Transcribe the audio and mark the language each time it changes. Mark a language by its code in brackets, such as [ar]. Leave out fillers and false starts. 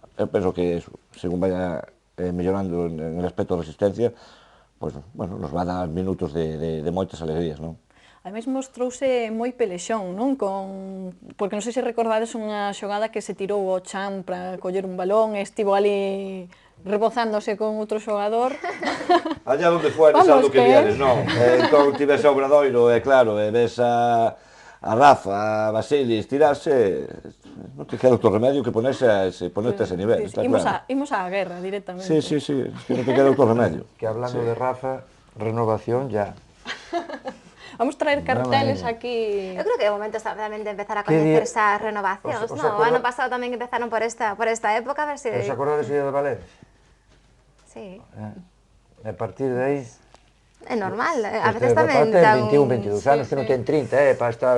[gl] Eu penso que, según vaya mellorando [es] en el aspecto de resistencia, [gl] pois, bueno, [es] nos va a dar [gl] minutos de moitas alegrías, non? A mesmo os trouxe moi pelexón, non? Porque non sei se recordades unha xogada que se tirou ao chan para coller un balón e estivo ali rebozándose con outro xogador. Allá onde fueres, algo que vieres, non? Entón tivese o Obradoiro, e claro, e ves a Rafa, a Basilis tirarse, non te queda outro remedio que ponerte a ese nivel, está claro. Imos á guerra directamente. Sí, [es] es que [gl] non te queda outro remedio. [es] Que hablando de Rafa, renovación ya. [gl] Vamos traer carteles aquí. Eu creo que é o momento tamén de empezar a coñecer esas renovacións, non? O ano pasado tamén empezaron por esta época, a ver se... Os acordades de Valencia? Sí. A partir de aí... É normal, a veces tamén ten 21, 22 anos, que non ten 30, para estar...